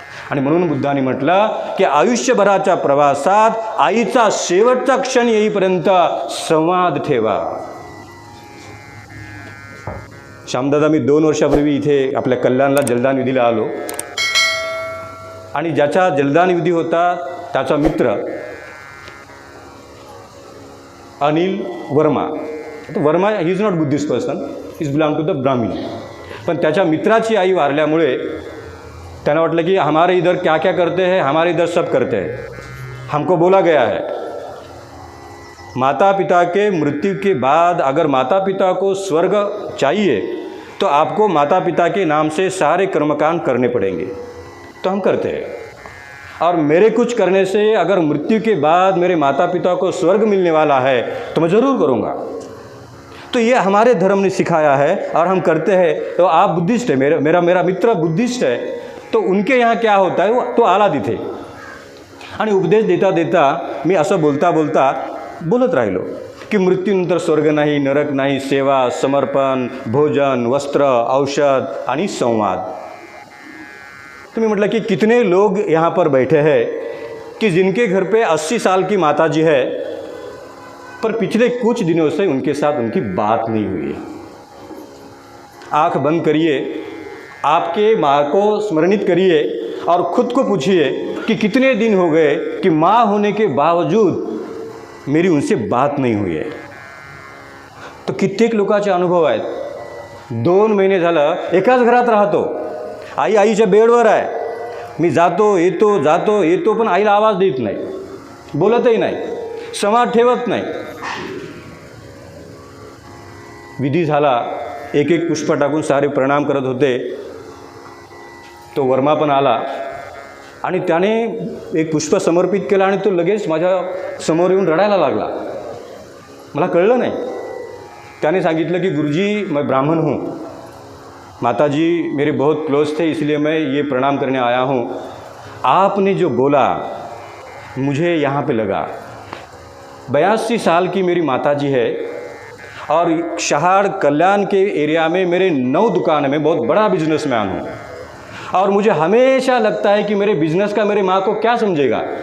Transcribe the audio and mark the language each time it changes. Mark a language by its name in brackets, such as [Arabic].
[Marathi] आणि म्हणून बुद्धाने म्हटलं की आयुष्यभराच्या प्रवासात आईचा शेवटचा क्षण येईपर्यंत संवाद ठेवा. श्यामदादा, मी 2 वर्षापूर्वी इथे आपल्या कल्याणला जलदान विधीला आलो आणि ज्याचा जलदान विधी होता त्याचा मित्र Anil Verma. [English] Verma he is not Buddhist person, is belong to the Brahmin. [Marathi] पण त्याच्या मित्राची आई वारल्यामुळे त्यांना वाटलं की [Hindi] हमारे इधर क्या क्या करते हैं, हमारे इधर सब करते हैं. हमको बोला गया है माता पिता के मृत्यु के बाद अगर माता पिता को स्वर्ग चाहिए तो आपको माता पिता के नाम से सारे कर्मकांड करने पड़ेंगे. तो हम करते हैं. और मेरे कुछ करने से अगर मृत्यु के बाद मेरे माता पिता को स्वर्ग मिलने वाला है तो मैं ज़रूर करूँगा. तो ये हमारे धर्म ने सिखाया है और हम करते हैं. तो आप बुद्धिस्ट है, मेरा मित्र बुद्धिस्ट है, तो उनके यहाँ क्या होता है वो तो [Marathi] आला तिथे. आणि उपदेश देता देता मी असं बोलता बोलता बोलत राहिलो की मृत्यूनंतर स्वर्ग नाही, नरक नाही, सेवा, समर्पण, भोजन, वस्त्र, औषध आणि संवाद. [Hindi] तो मैं मतलब कि कितने लोग यहाँ पर बैठे हैं कि जिनके घर पे 80 साल की माताजी है पर पिछले कुछ दिनों से उनके साथ उनकी बात नहीं हुई है. आँख बंद करिए, आपके माँ को स्मरणित करिए और ख़ुद को पूछिए कि कितने दिन हो गए कि माँ होने के बावजूद मेरी उनसे बात नहीं हुई है. [Marathi] तो कित्येक लोकांचे अनुभव आहेत. 2 महिने झालं एकाच घरात राहतो, आई आईच्या बेडवर आहे, मी जातो येतो पण आईला आवाज देत नाही, बोलतही नाही, संवाद ठेवत नाही. विधी झाला, एक एक पुष्प टाकून सारे प्रणाम करत होते. तो वर्मा पण आला आणि त्याने एक पुष्प समर्पित केलं आणि तो लगेच माझ्या समोर येऊन रडायला लागला. मला कळलं नाही. त्याने सांगितलं की गुरुजी [Hindi] मैं ब्राह्मण हूँ, माताजी मेरे बहुत क्लोज थे इसलिए मैं ये प्रणाम करने आया हूँ. आपने जो बोला मुझे यहाँ पे लगा. 82 साल की मेरी माताजी है और शहाड़ कल्याण के एरिया में मेरे 9 दुकान में बहुत बड़ा बिजनेसमैन हूँ और मुझे हमेशा लगता है कि मेरे बिजनेस का मेरे माँ को क्या समझेगा.